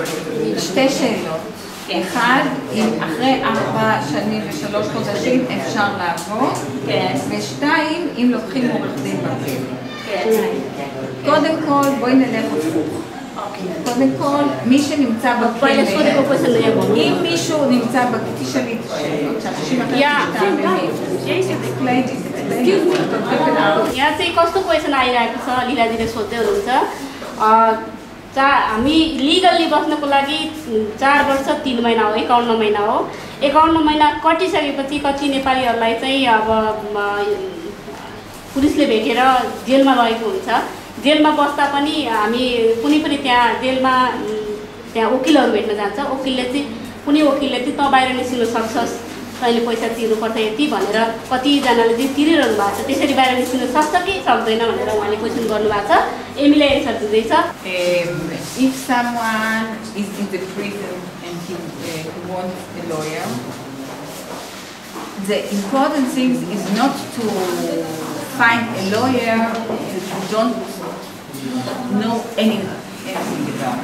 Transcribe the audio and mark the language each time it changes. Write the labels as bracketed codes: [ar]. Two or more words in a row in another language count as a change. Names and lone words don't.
[he] שתי שאלות. אחד, אם אחרי 4 שנים ו3 חודשים אפשר לעבור, ושתיים, אם לוקחים עורך דין בכלא. קודם כל, בואי נלך הפוך. קודם כל, מי שנמצא [ne] पहिला सोधेको [he] בכלא, [ne] क्वेसन यहाँ भन्नु [he] אם מישהו נמצא תשאלי את השאלות שאנשים אחרים מתעלמים. [en] Explain it. [ne] यहाँ चाहिँ कस्तो क्वेसन आइरहेको छ लीलाजीले सोध्दै हुनुहुन्छ हामी लिगल्ली बस्नको लागि 4 वर्ष 3 महिना हो 51 महिना हो 51 महिना कटिसकेपछि कति नेपालीहरूलाई चाहिँ अब पुलिसले भेटेर जेलमा लगेको हुन्छ जेलमा बस्दा पनि हामी कुनै पनि त्यहाँ वकिलहरू भेट्न जान्छ वकिलले चाहिँ कुनै वकिलले चाहिँ त बाहिर निस्किन सक्छस् तैँले पैसा तिर्नुपर्छ यति भनेर कतिजनाले चाहिँ तिरिरहनु भएको छ त्यसरी बाहिर निस्किन सक्छ कि सक्दैन भनेर उहाँले क्वेसन गर्नुभएको छ एमीले एन्सर दिँदैछ [en] If someone is in the prison and he wants a lawyer, the important thing is not to find a lawyer that you don't know anything about.